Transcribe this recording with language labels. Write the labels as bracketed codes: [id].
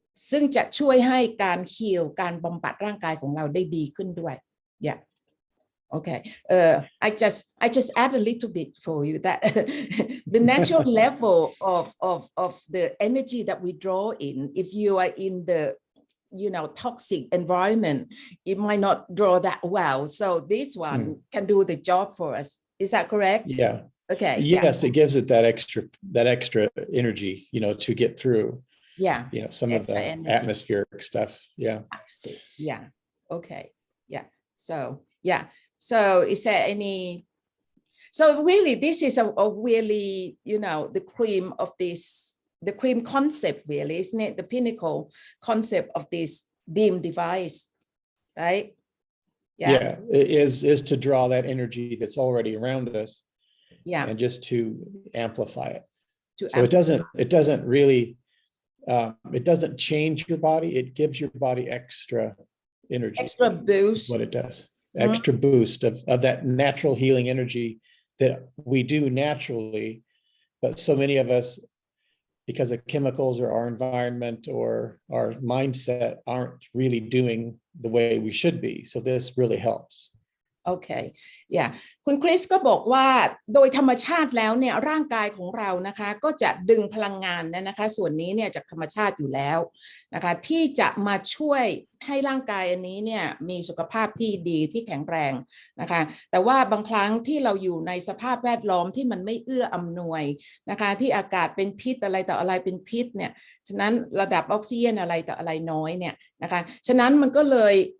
[th] ซึ่งจะช่วยให้การฮีลการบำบัดร่างกายของเราได้ดีขึ้นด้วย [en] yeah okay I just add a little bit for you that the natural level of the energy that we draw in if you are in the toxic environment it might not draw that well so this one can do the job for us is that correct Yeah. okay Yes, it gives it that extra energy to get through some of the energy. atmospheric stuff. Yeah. Absolutely. Yeah. Okay. Yeah. So is there any so really this is a really the cream of this the cream concept really isn't it the pinnacle concept of this Deem Device right Yeah, it is to draw that energy that's already around us and just to amplify it so it doesn't really it doesn't change your body it gives your body extra energy extra boost what it does extra boost of that natural healing energy that we do naturally but so many of us because of chemicals or our environment or our mindset aren't really doing the way we should be so this really helps [th] โอเคคุณคริสก็บอกว่าโดยธรรมชาติแล้วเนี่ยร่างกายของเรานะคะก็จะดึงพลังงานนะคะส่วนนี้เนี่ยจากธรรมชาติอยู่แล้วนะคะที่จะมาช่วยให้ร่างกายอันนี้เนี่ยมีสุขภาพที่ดีที่แข็งแรงนะคะแต่ว่าบางครั้งที่เราอยู่ในสภาพแวดล้อมที่มันไม่เอื้ออำนวยนะคะที่อากาศเป็นพิษอะไรต่ออะไรเป็นพิษเนี่ยฉะนั้นระดับออกซิเจนอะไรต่ออะไรน้อยเนี่ยนะคะฉะนั้นมันก็เลย